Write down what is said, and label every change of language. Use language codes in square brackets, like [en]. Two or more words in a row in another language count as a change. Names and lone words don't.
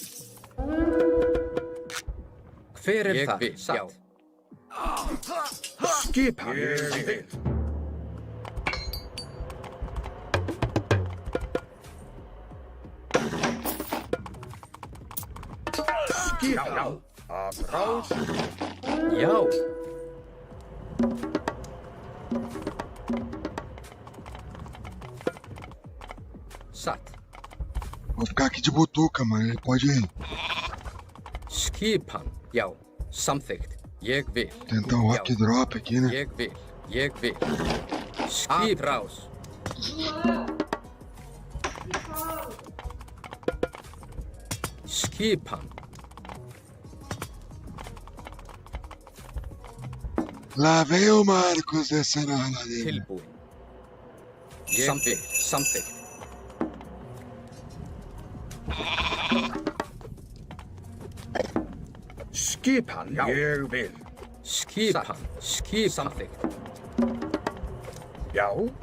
[is] Hver þar? Já. Skipan. Ég vil. Skipan. Já. [pt] Atrás. [is] Já. Satt. [pt] Vou ficar aqui de butuca, mano. Ele pode [is] Skipan. Já. Samþykkt. Ég vil. [pt] tentar um rock drop aqui, né? [is] Ég vil. [pt] Atrás. [is] Skipan. [pt] Lá vem o Marcos descendo a ladeira. [is] Tilbúin. Samþykkt. Skipan. Ég vil. Skipan. Samþykkt. Já.